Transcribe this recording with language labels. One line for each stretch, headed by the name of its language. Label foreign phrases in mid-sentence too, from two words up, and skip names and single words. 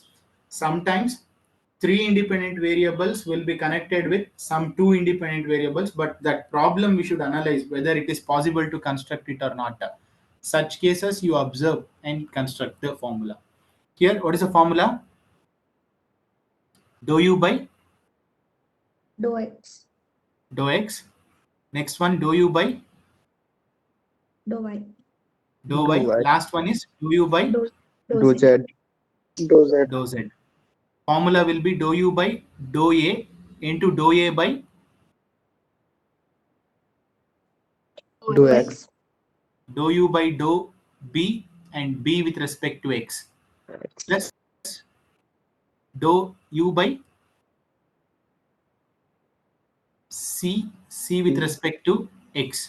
English: Sometimes 3 independent variables will be connected with some 2 independent variables, but that problem we should analyze whether it is possible to construct it or not. Such cases you observe and construct the formula. Here, what is the formula? Dou u by Dou X. dou x. Next one, dou u by Dou Y. dou y. Dou y. Last one is dou u by Dou Dou Z. Z. Dou Z. dou z. Formula will be dou u by dou a into dou a by Dou X. dou u by dou b, and b with respect to x, plus dou u by c with respect to x.